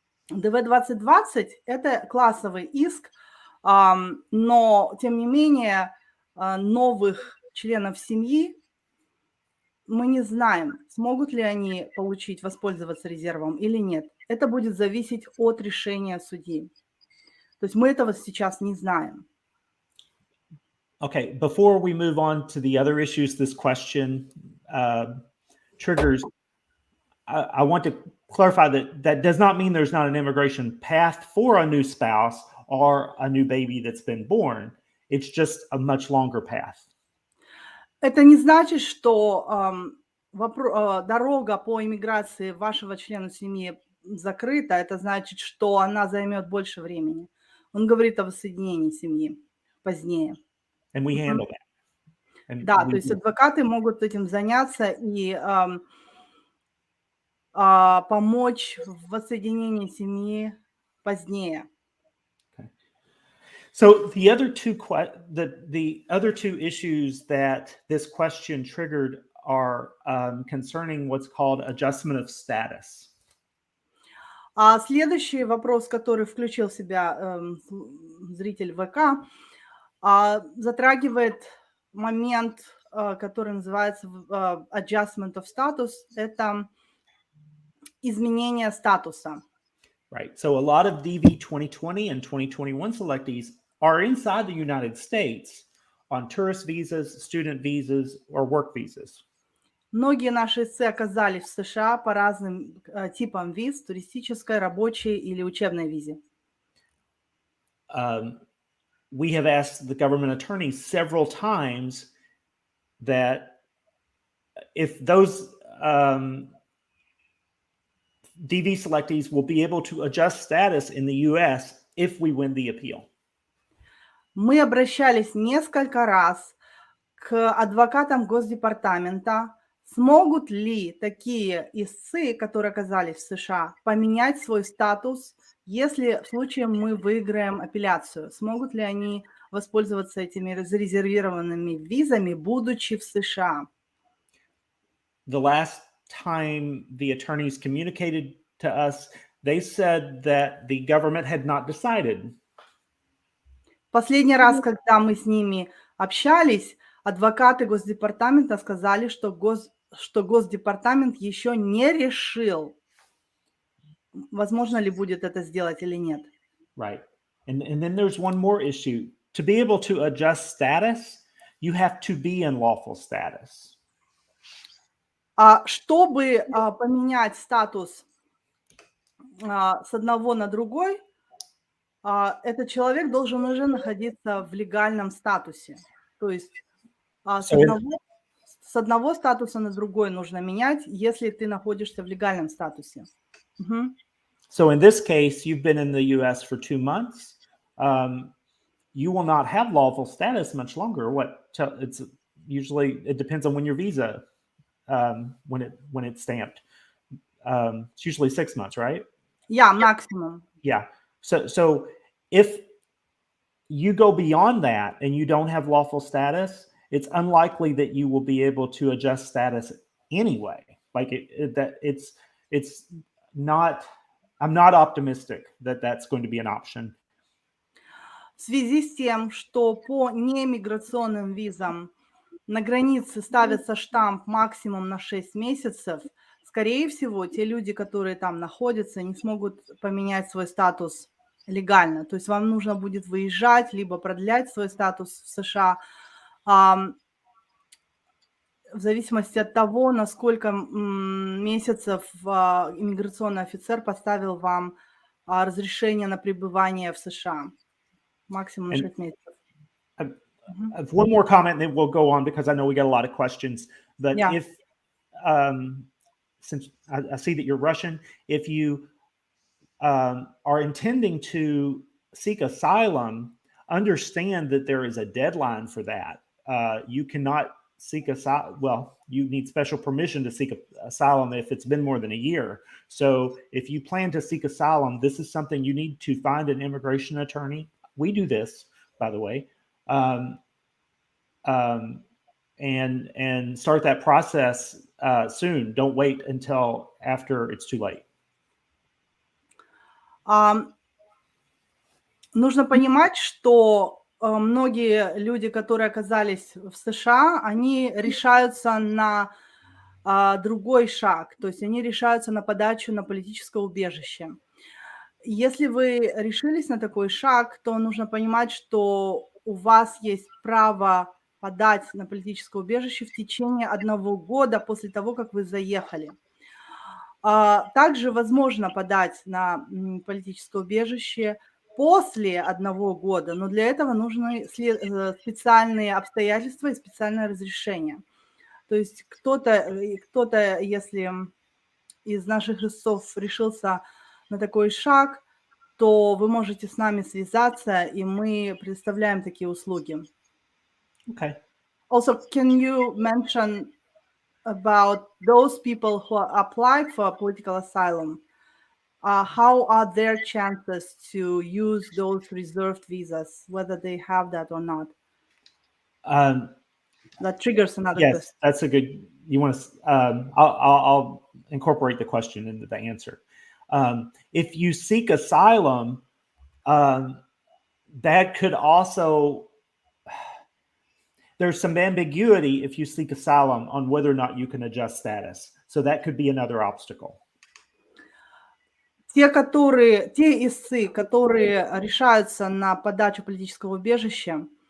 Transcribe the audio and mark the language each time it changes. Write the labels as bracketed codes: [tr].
[ru] DV 2020 – это классовый иск, но, тем не менее, новых членов семьи мы не знаем, смогут ли они воспользоваться резервом или нет. Это будет зависеть от решения судьи. То есть мы этого сейчас не знаем. [en] Okay, before we move on to the other issues this question triggers, I want to clarify that does not mean there's not an immigration path for a new spouse or a new baby that's been born. It's just a much longer path. [ru] Это не значит, что дорога по иммиграции вашего члена семьи закрыта. Это значит, что она займет больше времени. Он говорит о воссоединении семьи позднее. [en] And we handle that. And [ru] да, то есть адвокаты могут этим заняться и помочь в воссоединении семьи позднее. [en] Okay. So the other two issues that this question triggered are concerning what's called adjustment of status. [ru] Следующий вопрос, который включил в себя зритель ВК, затрагивает момент, который называется adjustment of status. Это изменение статуса. [en] Right. So a lot of DV 2020 and 2021 selectees are inside the United States on tourist visas, student visas, or work visas. [ru] Многие наши истцы оказались в США по разным типам виз, туристической, рабочей или учебной визе. [en] We have asked the government attorneys several times that if those DV selectees will be able to adjust status in the U.S. if we win the appeal. [ru] Мы обращались несколько раз к адвокатам Госдепартамента. Смогут ли такие истцы, которые оказались в США, поменять свой статус, если в случае мы выиграем апелляцию? Смогут ли они воспользоваться этими зарезервированными визами, будучи в США? [en] The last time the attorneys communicated to us, they said that the government had not decided. [ru] Последний раз, когда мы с ними общались, адвокаты Госдепартамента сказали, что Госдепартамент еще не решил. возможно ли будет это сделать или нет. [en] Right. And then there's one more issue. To be able to adjust status, you have to be in lawful status. [ru] Чтобы поменять статус с одного на другой, этот человек должен уже находиться в легальном статусе. То есть с одного статуса на другой нужно менять, если ты находишься в легальном статусе. Мгм. [en] So in this case, you've been in the U.S. for 2 months. You will not have lawful status much longer. It's usually, it depends on when your visa, when it's stamped. It's usually 6 months, right? Yeah, maximum. Yeah. So if you go beyond that and you don't have lawful status, it's unlikely that you will be able to adjust status anyway. Like it's not. I'm not optimistic that that's going to be an option. [ru] В связи с тем, что по немиграционным визам на границе ставится штамп максимум на 6 месяцев, скорее всего, те люди, которые там находятся, не смогут поменять свой статус легально. То есть вам нужно будет выезжать, либо продлять свой статус в США, в зависимости от того, на сколько месяцев иммиграционный офицер поставил вам разрешение на пребывание в США. Максимум на 6 месяцев. [en] I have one more comment, and then we'll go on because I know we got a lot of questions. But Yeah. if, since I see that you're Russian, if you are intending to seek asylum, understand that there is a deadline for that. You cannot seek asylum. Well, you need special permission to seek asylum if it's been more than a year. So if you plan to seek asylum, this is something you need to find an immigration attorney. We do this, by the way, and start that process soon. Don't wait until after it's too late. [ru] Нужно понимать, что многие люди, которые оказались в США, они решаются на другой шаг, то есть они решаются на подачу на политическое убежище. Если вы решились на такой шаг, то нужно понимать, что у вас есть право подать на политическое убежище в течение 1 года после того, как вы заехали. Также возможно подать на политическое убежище после 1 года, но для этого нужны специальные обстоятельства и специальное разрешение. То есть кто-то, если из наших истцов решился на такой шаг, то вы можете с нами связаться, и мы предоставляем такие услуги. [en] Okay. Also, can you mention about those people who applied for political asylum? How are their chances to use those reserved visas, whether they have that or not? That triggers another Yes, question. that's a good. You want to? I'll incorporate the question into the answer. If you seek asylum, that could also. There's some ambiguity if you seek asylum on whether or not you can adjust status. So that could be another obstacle. [ru] Те истцы, которые решаются на подачу политического убежища,